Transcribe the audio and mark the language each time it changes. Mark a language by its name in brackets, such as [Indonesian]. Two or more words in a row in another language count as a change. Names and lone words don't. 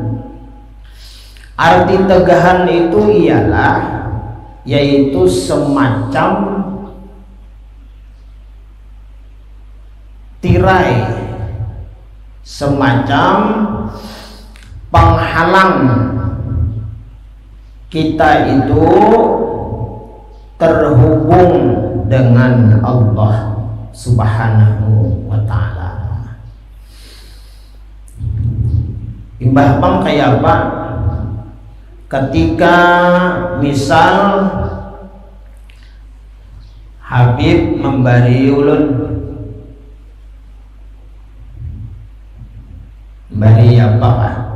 [Indonesian] Arti tegahan itu ialah yaitu semacam tirai, semacam penghalang kita itu terhubung dengan [Arabic] Allah Subhanahu wa ta'ala. [Banjar] Imbah pang kayak apa? Ketika misal Habib memberi ulun, bari apa kan?